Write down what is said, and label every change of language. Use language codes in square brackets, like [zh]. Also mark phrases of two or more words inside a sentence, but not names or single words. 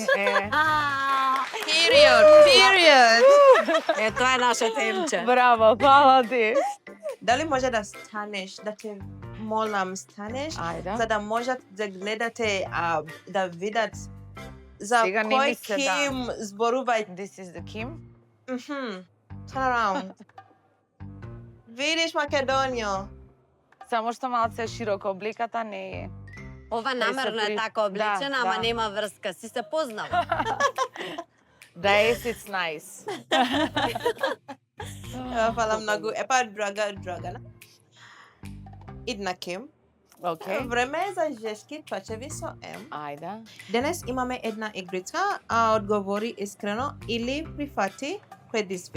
[en] Period. Period. [mk] Е, тоа е нашата Емче. Браво, фала ти. Дали може да станеш, да те молам станеш, Ајде. за да можат да гледате, да видат за Сега не кој мисле, да. Ким зборувај. [en] This is the Kim. Turn around. [mk] Видиш Македонија. Само што малце широко обликата не е. Ова намерно е така облечена, Да, ама да. нема врска, си се познава. [en] Yes, it's nice. [mk] Фала многу. Епа Драгана. Идна Ким. Окей. Време е за жешки трачеви со М. Ајде. Денес имаме една игричка, одговори искрено или прифати предизвик.